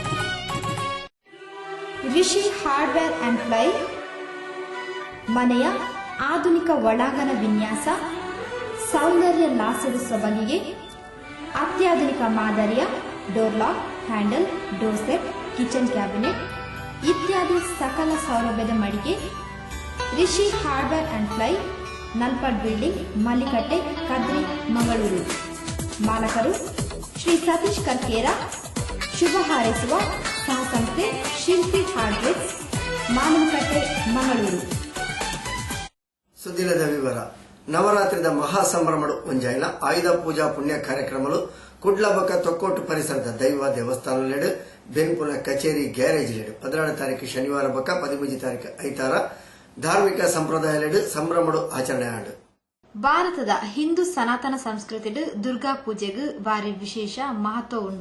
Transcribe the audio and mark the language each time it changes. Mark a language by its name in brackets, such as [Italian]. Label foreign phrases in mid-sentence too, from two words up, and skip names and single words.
[Kannada] ರಿಷಿ ಹಾರ್ಡ್ವೇರ್ ಅಂಡ್ ಫ್ಲೈ ಮನೆಯ ಆಧುನಿಕ ಒಳಾಂಗಣ ವಿನ್ಯಾಸ, ಸೌಂದರ್ಯ ಲಾಸದ ಸೊಬಗಿಗೆ ಅತ್ಯಾಧುನಿಕ ಮಾದರಿಯ ಡೋರ್ ಲಾಕ್, ಹ್ಯಾಂಡಲ್, ಡೋರ್ ಸೆಟ್, ಕಿಚನ್ ಕ್ಯಾಬಿನೆಟ್ ಇತ್ಯಾದಿ ಸಕಲ ಸೌಲಭ್ಯದ ಮಳಿಗೆ ರಿಷಿ ಹಾರ್ಡ್ವೇರ್ ಅಂಡ್ ಫ್ಲೈ, ನಲ್ಪಾಡ್ ಬಿಲ್ಡಿಂಗ್, ಮಲ್ಲಿಕಟ್ಟೆ, ಕದ್ರಿ, ಮಂಗಳೂರು. ಮಾಲಕರು ಶ್ರೀ ಸತೀಶ್ ಕರ್ಕೇರ. ಶುಭ ಹಾರೈಸುವ ಸಹಸಂಸ್ಥೆ ಶಿಲ್ಪಿ ಹಾರ್ಡ್ವೇರ್, ಮಾನವಕಟ್ಟೆ, ಮಂಗಳೂರು. [Tulu] ಸುದ್ದಿಲದ ವಿವರ. ನವರಾತ್ರಿದ ಮಹಾ ಸಂಭ್ರಮಡು ಒಂಜಾಯಿನ ಆಯುಧ ಪೂಜಾ ಪುಣ್ಯ ಕಾರ್ಯಕ್ರಮಲು ಕುಡ್ಲಬಕ ತೊಕ್ಕೋಟು ಪರಿಸರದ ದೈವ ದೇವಸ್ಥಾನಲೆಡು ಬೆಂಪುನ ಕಚೇರಿ ಗ್ಯಾರೇಜ್ ಲೆಡು 16 ತಾರೀಕು ಶನಿವಾರ ಬಕ 13 ತಾರೀಕು ಐತಾರ ಧಾರ್ಮಿಕ ಸಂಪ್ರದಾಯಲೆಡು ಸಂಭ್ರಮಡು ಆಚರಣೆ ಆಂಡು. ಭಾರತದ ಹಿಂದೂ ಸನಾತನ ಸಂಸ್ಕೃತಿಡು ದುರ್ಗಾ ಪೂಜೆಗೂ ಬಾರಿ ವಿಶೇಷ ಮಹತ್ವ ಉಂಡು.